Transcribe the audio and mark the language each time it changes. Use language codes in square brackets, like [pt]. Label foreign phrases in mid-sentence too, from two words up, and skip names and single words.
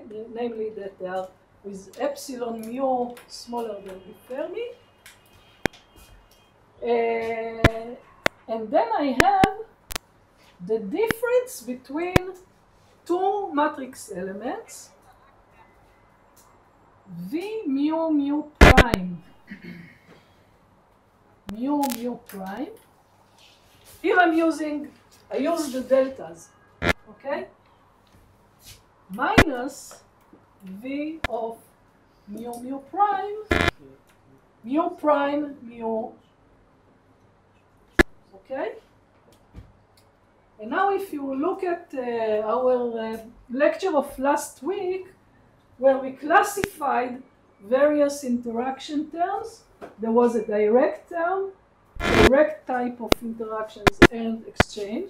[en] Namely that they are with epsilon mu smaller than the Fermi. And then I have the difference between two matrix elements, V mu mu prime, mu mu prime. Here I use the deltas, okay? Minus V of mu mu prime, mu, okay? And now if you look at our lecture of last week, where we classified various interaction terms, there was a direct term, direct type of interactions and exchange.